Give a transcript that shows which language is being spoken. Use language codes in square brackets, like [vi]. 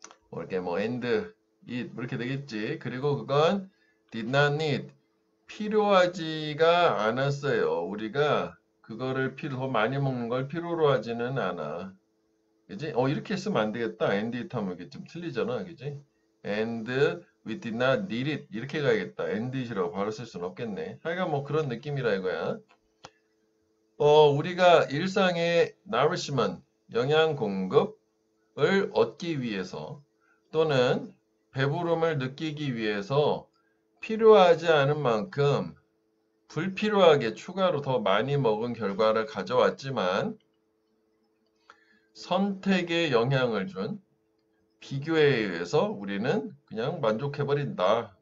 [ko] 뭐 이렇게 뭐 and, it 이렇게 되겠지. 그리고 그건 [en] did not need [ko] 필요하지가 않았어요. 우리가 그거를 더 많이 먹는 걸 필요로 하지는 않아. 그지? 이렇게 쓰면 안 되겠다. and it 하면 이게 좀 틀리잖아. 그지? [en] and we did not need it [ko] 이렇게 가야겠다. and it이라고 바로 쓸 수는 없겠네. 하여간 뭐 그런 느낌이라 이거야. 우리가 일상의 nourishment, 영양 공급을 얻기 위해서 또는 배부름을 느끼기 위해서 필요하지 않은 만큼 불필요하게 추가로 더 많이 먹은 결과를 가져왔지만 선택에 영향을 준 비교에 의해서 우리는 그냥 만족해버린다.